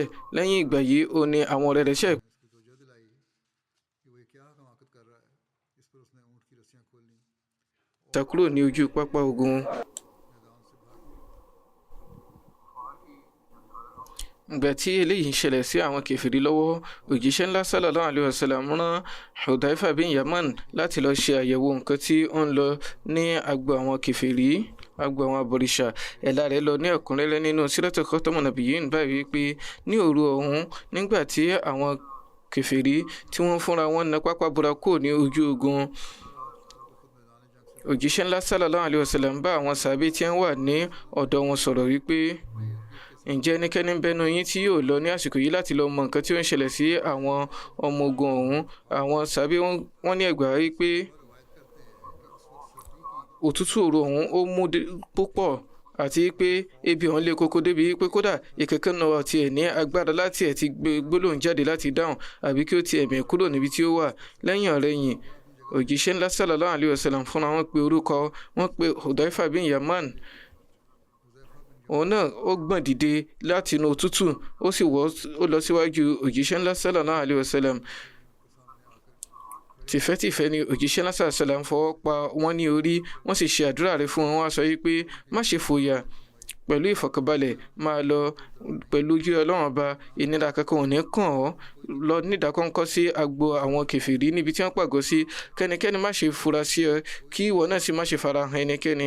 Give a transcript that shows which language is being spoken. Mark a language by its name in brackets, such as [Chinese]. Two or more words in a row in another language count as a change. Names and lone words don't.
[Yoruba] Lẹ́yìn ìgbà yìí, ó ní àwọn ọ̀rẹ́ rẹ̀ ṣẹ̀ kúrò ní ojú pápá ogun. Ìgbà tí eléyìí ń ṣẹlẹ̀ sí àwọn kèfèrí lọ́wọ́, òjíṣẹ́ ńlá [Arabic] صلى الله عليه وسلم [Yoruba] rán Hudhaifa bin Yaman láti lọ ṣe àyẹ̀wò nǹkan tí ó ń lọ ní agbo àwọn kèfèrí, agbo àwọn abọ̀rìṣà. Ẹ̀là rẹ̀ lọ ní ẹ̀kúnrẹ́rẹ́ nínú Siratu Khatamun Nabiyyin báyìí wípé ní òru ọ̀hún, nígbà tí àwọn kèfèrí tí wọ́n fúnra wọn na pápá bora kúrò ní ojú ogun, òjíṣẹ́ ńlá [Arabic] صلى الله عليه وسلم [Yoruba] bá àwọn sàábé tí wọ́n wà ní ọ̀dọ̀ wọn sọ̀rọ̀ wípé ǹjẹ́ ẹnikẹ́ni ń bẹnu yín tí yóò lọ ní àsìkò yìí láti lọ mọ nǹkan tí ó ń ṣẹlẹ̀ sí àwọn ọmọ ogun ọ̀hún. Àwọn sàábé wọ́n ní ẹgbàá wípé òtútù òru ọ̀hún ó mú púpọ̀ àti pé ebi ọ̀hún lé koko débi pé kódà ìkẹ́kẹ́ náà tiẹ̀ ní agbára láti ẹ̀ ti gbé gbólóhùn jáde láti dáhùn àbí kí ó ti ẹ̀mí kúrò níbi tí ó wà. Lẹ́yìn ọ̀rẹ̀yìn, òjíṣẹ́ ńlá [Arabic] صلى الله عليه وسلم [Yoruba] fúnra wọn pe orúkọ, wọ́n pe Hudhaifa bin Yaman. Òun náà ó gbọ̀n dìde láti inú òtútù, ó lọ síwájú òjíṣẹ́ ńlá [Arabic] صلى الله عليه وسلم. [Yoruba] Tìfẹ́tìfẹ́ ni òjíṣẹ́ ńlá [Arabic] صلى الله عليه وسلم [Yoruba] fọwọ́ pa wọ́n ní orí, wọ́n sì ṣe àdúrà rẹ̀ fún wọn. Wọ́n sọ wípé má ṣe fòyà, pẹ̀lú ìfọ̀kànbalẹ̀ máa lọ pẹ̀lú ojú Ọlọ́run Ọba, ìnira kankan ò ní kàn ọ́. Lọ nídàkọ́ńkọ́ sí agbo àwọn kèfèrí níbi tí wọ́n pàgọ́ sí. Kẹ́nikẹ́ni má ṣe fura sí ọ, kí ìwọ náà sì má ṣe farahàn ẹnikẹ́ni.